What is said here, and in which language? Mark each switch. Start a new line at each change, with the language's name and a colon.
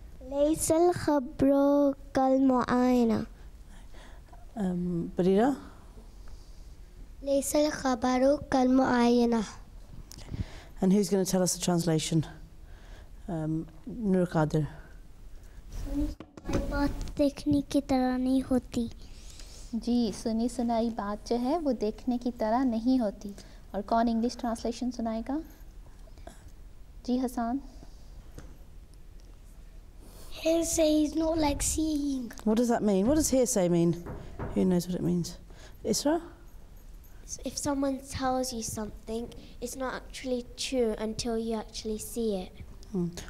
Arabic: लैसल खब्रो कल मुआयना. Barira? लैसल खबरो कल मुआयना.
English: And who's going to tell us the translation? Nur Qadir.
Hindi: बात देखने की तरह नहीं होती. जी, सुनी सुनाई बात जो है वो देखने की तरह नहीं होती. और कौन इंग्लिश ट्रांसलेशन सुनाएगा? जी Hasan.
English: Hearsay is not like seeing. What does that mean? What does hearsay mean? Who knows what it means? Isra? If someone tells you something, it's not actually true until you actually see it.